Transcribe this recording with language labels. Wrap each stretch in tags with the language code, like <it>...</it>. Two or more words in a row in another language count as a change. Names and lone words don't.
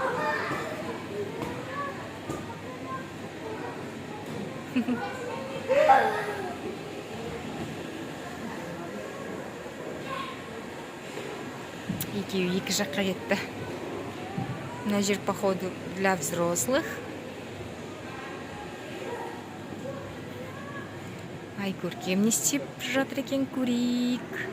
<kk>Екеуі екі жаққа кетті. Мына жер,</kk> <ru>походу, для взрослых.</ru> <kk>Ай, көркем не істеп жатыр екен, көрейік.</kk>